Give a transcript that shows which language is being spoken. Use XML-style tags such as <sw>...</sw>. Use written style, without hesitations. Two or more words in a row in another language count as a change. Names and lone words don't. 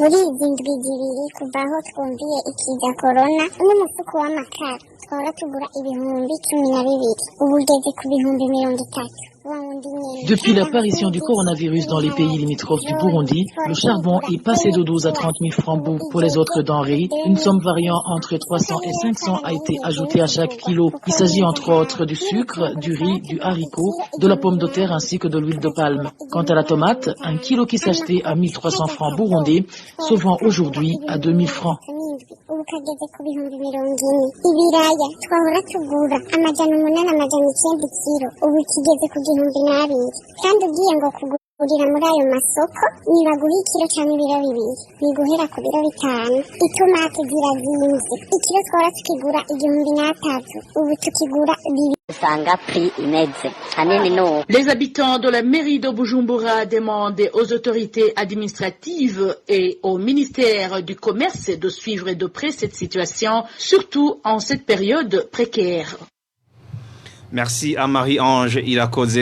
<fr>Depuis l'apparition du coronavirus dans les pays limitrophes du Burundi, le charbon est passé de 12 à 30 000 francs pour les autres denrées. Une somme variant entre 300 et 500 a été ajoutée à chaque kilo. Il s'agit entre autres du sucre, du riz, du haricot, de la pomme de terre ainsi que de l'huile de palme. Quant à la tomate, un kilo qui s'achetait à 1300 francs burundais se vend aujourd'hui à 2000 francs.</fr> <rn>urira muri ayo masoko nibaguha ikiro cyangwa ibiro bibiri biguhera ku biro 5. Itomate zirazimvye, ikiro twara tukigura 1300, ubu tukigura 2.</rn> <fr>Les habitants de la mairie de Bujumbura demandent aux autorités administratives et au ministère du Commerce de suivre de près cette situation, surtout en cette période précaire. Merci à Marie-Ange Ilakoze.</fr>